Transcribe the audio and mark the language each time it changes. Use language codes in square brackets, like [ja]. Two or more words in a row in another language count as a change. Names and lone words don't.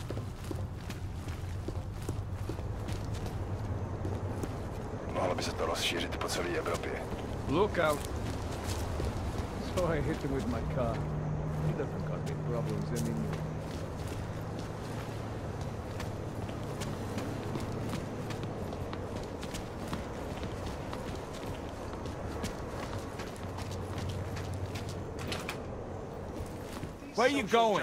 [cs] Mohlo by se to rozšířit po celé Evropě. [en] Look out! So I hit him with my car. He doesn't got any problems anymore. Where you going?